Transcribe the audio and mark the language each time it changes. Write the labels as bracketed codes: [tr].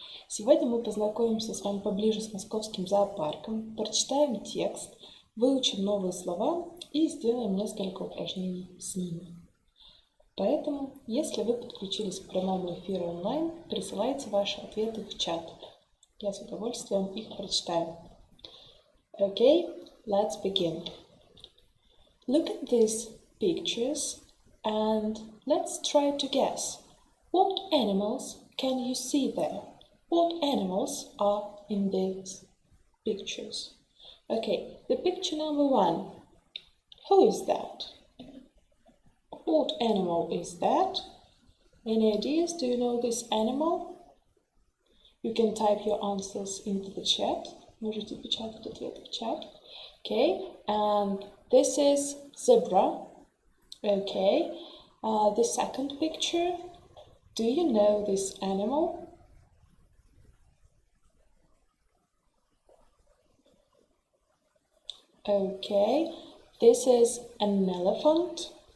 [ru] Сегодня мы познакомимся с вами поближе с московским зоопарком, прочитаем текст, выучим новые слова и сделаем несколько упражнений с ними. Поэтому, если вы подключились к прямому эфиру онлайн, присылайте ваши ответы в чат. Я с удовольствием их прочитаю. [en] Okay, let's begin. Look at these pictures and let's try to guess. What animals can you see there? What animals are in these pictures? Okay, the picture number 1. Who is that? What animal is that? Any ideas? Do you know this animal? You can type your answers into the chat. [ru] Можете печатать ответы в чат. [en] Okay, and this is zebra. Okay, the second picture. Do you know this animal? Okay, this is an elephant.